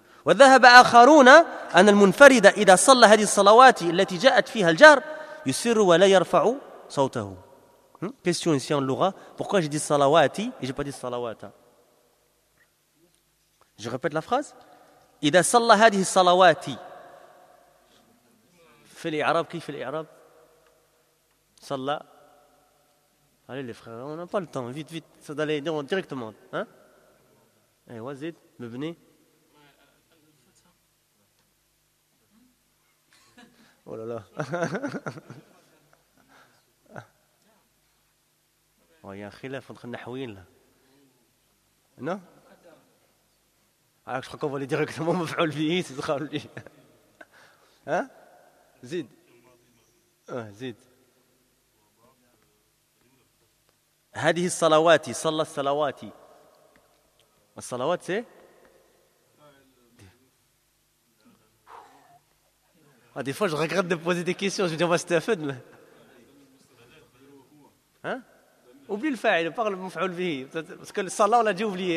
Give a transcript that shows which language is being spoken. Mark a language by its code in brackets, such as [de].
[ar] وذهب آخرون أن المنفرد إذا صلى هذه الصلوات التي جاءت فيها الجار يسر ولا يرفع صوته. [fr] Question ici en Lugha. Pourquoi j'ai dit salawati et j'ai pas dit salawata? Je répète la phrase. [ar] إذا صلى هذه الصلوات. في الإعراب كيف الإعراب؟ صلى. [fr] Allez les frères, on n'a pas le temps. Vite, vite. Ça doit aller directement. Hein? Eh, Wazid, me venez. Oh là là. Oh, il y a un khilaf entre Nahouin là. Non ? Ah, je crois qu'on va aller directement au Foulbi, c'est ça. Hein ? Zid. Ah, Zid. [ar] هذه الصلوات صلى الصلوات. [fr] Les salawat c'est ah, des fois, je regrette de poser des questions. Je me dis, on va se taire fun. Hein? Oublie le fa'il, parle mon fa'ul bihi. Parce que le salat, on l'a déjà oublié.